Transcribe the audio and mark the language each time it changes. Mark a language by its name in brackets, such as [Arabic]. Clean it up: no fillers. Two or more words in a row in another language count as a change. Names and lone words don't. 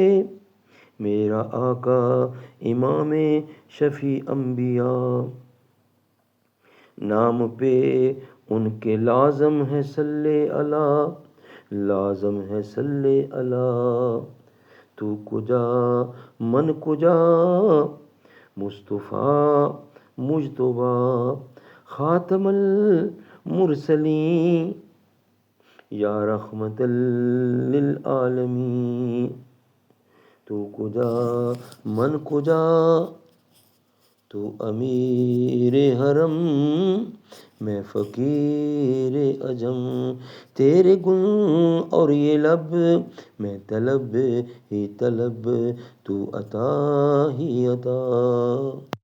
[Urdu] میرا آقا امام شفیع انبیاء، نام پہ ان کے لازم ہے [Arabic] صلی اللہ، [Urdu] لازم ہے [Arabic] صلی اللہ۔ [Persian] تو کجا من کجا مصطفیٰ مجتبیٰ، [Arabic] خاتم المرسلین یا رحمت للعالمین۔ [Persian] تو کجا من کجا، [Urdu] تو امیر حرم میں فقیر عجم، تیرے گن اور یہ لب میں طلب ہی طلب، تو عطا ہی عطا۔